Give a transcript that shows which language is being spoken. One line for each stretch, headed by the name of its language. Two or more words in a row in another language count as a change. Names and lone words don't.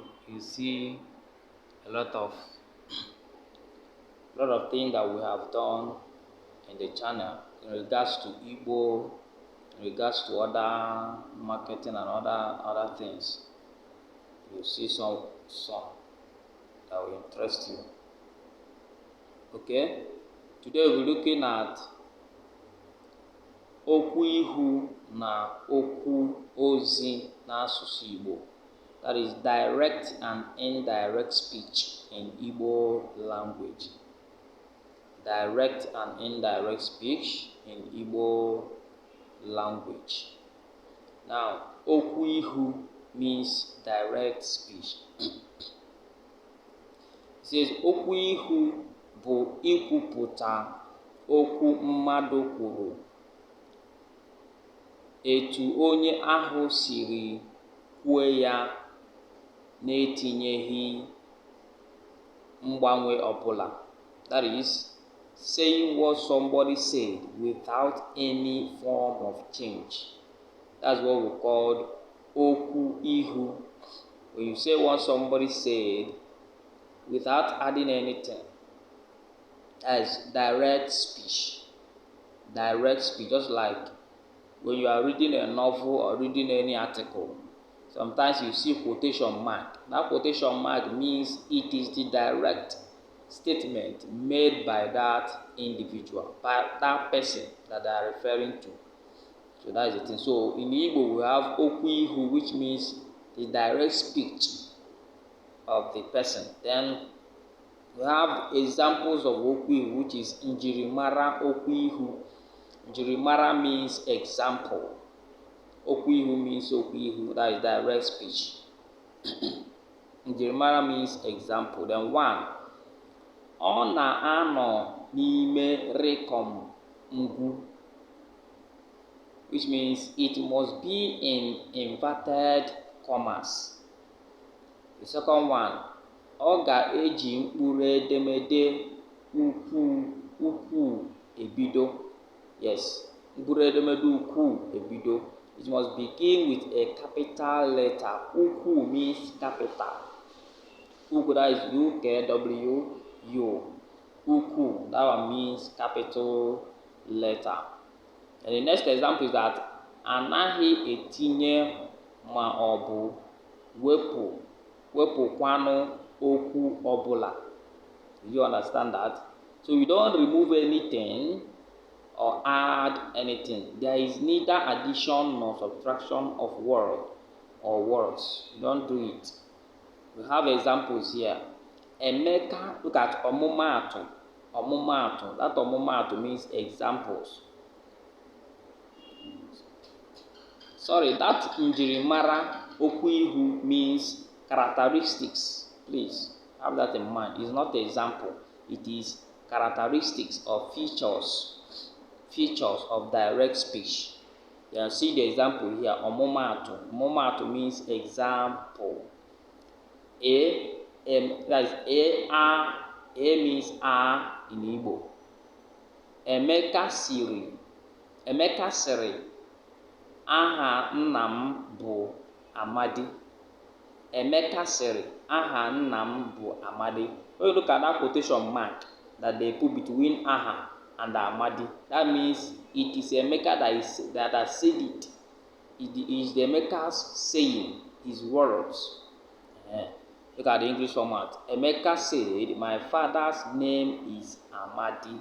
English: You see a lot of things that we have done in the channel in regards to Igbo, in regards to other marketing and other things. You see some that will interest you. Okay, today we're looking at
Igbo: okwu ihu na okwu ozi n'asụsụ Igbo.
English: That is direct and indirect speech in Igbo language. Direct and indirect speech in Igbo language. Now,
Igbo: okwu ihu
English: means direct speech. It says
Igbo: okwu ihu bụ ikwupụta okwu mmadụ kwuru etu onye ahụ siri kwuo ya na-etinyeghị mgbanwe ọbụla.
English: That is, saying what somebody said without any form of change. That's what we call
Igbo: okwu ihu.
English: When you say what somebody said without adding anything, that is direct speech. Direct speech, just like when you are reading a novel or reading any article, sometimes you see quotation mark. That quotation mark means it is the direct statement made by that individual, by that person that they are referring to. So that is the thing. So in Igbo we have
Igbo: okwu ihu,
English: which means the direct speech of the person. Then we have examples of
Igbo: okwu ihu,
English: which is
Igbo: njirimara okwu ihu.
English: Njirimara means example.
Igbo: Okwu ihu means okwu ihu,
English: that is direct speech. Njirimara means example. Then one,
Igbo: ọ na-anọ n'ime rekom ngwu,
English: which means it must be in inverted commas. The second one,
Igbo: ọ ga-eji mkpụrụ edemede ukwu ebido. Yes, mkpụrụ edemede ukwu ebido.
English: It must begin with a capital letter. Ukwu means capital. Ukwu, that is U-K-W-U. Ukwu, that one means capital letter. And the next example is that
Igbo: anaghị etinye ma ọ bụ wepụkwanụ okwu ọbụla.
English: Do you understand that? So you don't remove anything or add anything. There is neither addition nor subtraction of word or words. You don't do it. We have examples here. Emeka, look at ọmụmaatụ. Ọmụmaatụ. That ọmụmaatụ means examples. Sorry, that
Igbo: njirimara okwu ihu
English: means characteristics. Please have that in mind. It's not an example. It is characteristics or features of direct speech. You can see the example here. Ọmụmaatụ. Ọmụmaatụ means example. That is A means A in Igbo.
Igbo: Emeka siri. Emeka siri, aha nna m bụ Amadi. Emeka siri, aha nna m bụ Amadi.
English: When you look at that quotation mark that they put between aha and Amadi, that means it is Emeka that has said it. It is the Emeka's saying, his words. Look at the English format. Emeka said, my father's name is Amadi.